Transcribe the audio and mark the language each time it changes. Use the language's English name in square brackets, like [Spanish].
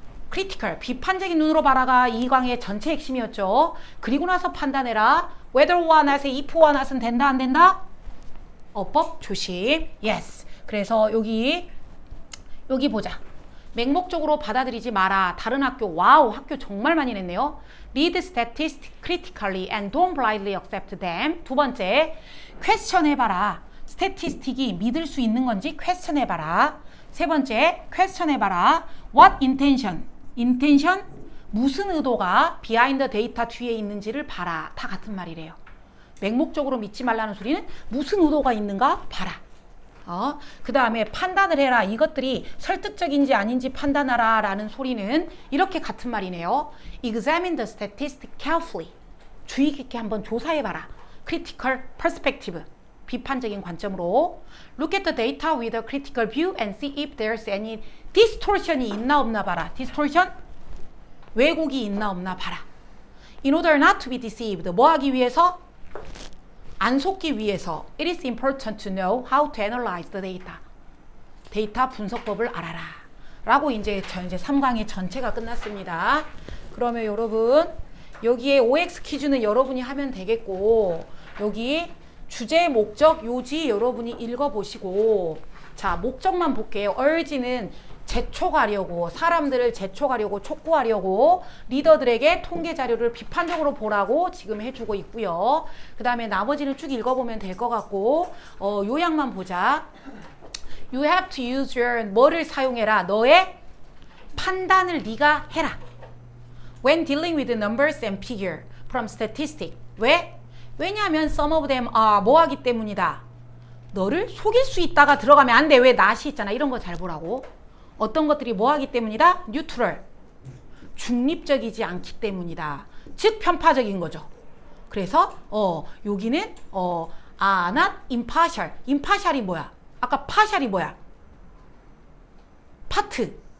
[Korean] critical, 비판적인 눈으로 봐라가 이 강의 전체 핵심이었죠. 그리고 나서 판단해라. whether와 not에 if와 not은 된다 안 된다? 어법 조심. yes. 그래서 여기 보자. 맹목적으로 받아들이지 마라. 다른 학교 와우 학교 정말 많이 냈네요. [English] Read statistics critically and don't blindly accept them. [Korean] 두 번째, question 해봐라. 스태티스틱이 믿을 수 있는 건지 question 해봐라. 세 번째, question 해봐라. [English] What intention? intention? [Korean] 무슨 의도가 [English] behind data [Korean] 뒤에 있는지를 봐라. 다 같은 말이래요. 맹목적으로 믿지 말라는 소리는 무슨 의도가 있는가 봐라. 그 다음에 판단을 해라. 이것들이 설득적인지 아닌지 판단하라 라는 소리는 이렇게 같은 말이네요. [English] Examine the statistic carefully. [Korean] 주의 깊게 한번 조사해봐라. [English] Critical perspective. [Korean] 비판적인 관점으로. [English] Look at the data with a critical view and see if there's any distortion이 [Korean] 있나 없나 봐라. Distortion? 왜곡이 있나 없나 봐라. [English] In order not to be deceived. [Korean] 뭐 하기 위해서? 안 속기 위해서 [English] it is important to know how to analyze the data. [Korean] 데이터 분석법을 알아라. 라고 이제 3강의 전체가 끝났습니다. 그러면 여러분 여기에 OX 퀴즈는 여러분이 하면 되겠고 여기 주제, 목적, 요지 여러분이 읽어보시고 자 목적만 볼게요. urge는 재촉하려고 사람들을 재촉하려고 촉구하려고 리더들에게 통계 자료를 비판적으로 보라고 지금 해주고 있고요. 그 다음에 나머지는 쭉 읽어보면 될 것 같고 요약만 보자. [English] You have to use your [Korean] 뭐를 사용해라. 너의 판단을 네가 해라. [English] When dealing with numbers and figure from statistic. [Korean] 왜? 왜냐하면 [English] some of them [Korean] 뭐 하기 때문이다. 너를 속일 수 있다가 들어가면 안 돼. 왜 not이 있잖아. 이런 거 잘 보라고. 어떤 것들이 뭐 하기 때문이다? 뉴트럴. 중립적이지 않기 때문이다. 즉 편파적인 거죠. 그래서 여기는 not impartial. impartial이 뭐야? 아까 partial이 뭐야? 파트.